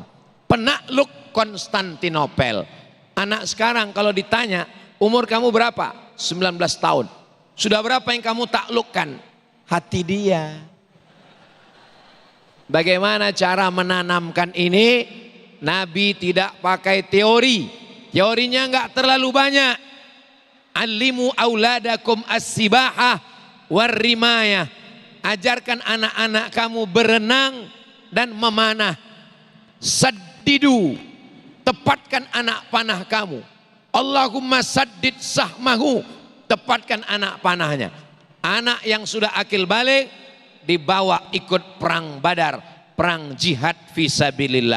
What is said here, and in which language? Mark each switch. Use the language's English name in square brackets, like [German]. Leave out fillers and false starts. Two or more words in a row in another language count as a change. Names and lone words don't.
[Indonesian] Penakluk Konstantinopel. Anak sekarang kalau ditanya umur kamu berapa? 19 tahun. Sudah berapa yang kamu taklukkan? Hati dia. Bagaimana cara menanamkan ini? Nabi tidak pakai teori. Teorinya enggak terlalu banyak. [Arabic] علموا أولادكم السباحة والرماية. [Indonesian] Ajarkan anak-anak kamu berenang dan memanah. Saddidu. Tepatkan anak panah kamu. [Arabic] اللهم سدد سهمه. [Indonesian] Tepatkan anak panahnya. Anak yang sudah akil balik dibawa ikut perang Badar, perang jihad fisabilillah.